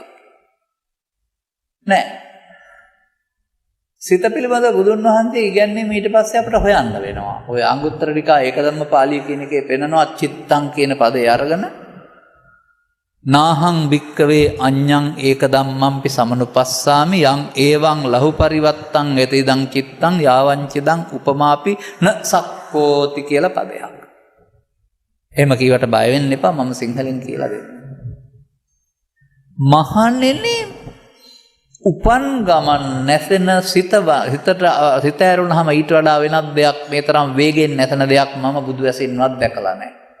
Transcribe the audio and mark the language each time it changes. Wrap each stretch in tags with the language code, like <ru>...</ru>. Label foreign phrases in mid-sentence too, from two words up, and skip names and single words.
<si>නෑ. සිත පිළිබඳ බුදුන් වහන්සේ ඉගැන්වීම ඊට පස්සේ අපිට හොයන්න වෙනවා. ඔය අංගුත්තර නිකාය ඒකධම්ම පාළිය කියන එකේ පෙන්නනවා චිත්තං කියන පදේ අරගෙන</si> <pi>නාහං භික්කවේ අඤ්ඤං ඒක ධම්මම්පි සමනුපස්සාමි යං ඒවං ලහු පරිවත්තං යතිදං චිත්තං යාවංචිදං උපමාපි න සක්කෝති</pi> <si>කියලා පදයක්. එහෙම කීවට බය වෙන්න එපා මම සිංහලෙන් කියලා දෙන්නම්. මහණෙනි උපන් ගමන් නැසෙන සිත ඇරුණාම ඊට වඩා වෙනත් දෙයක් මේ තරම් වේගෙන් නැසෙන දෙයක් මම බුදු ඇසින්වත් දැකලා නැහැ.</si>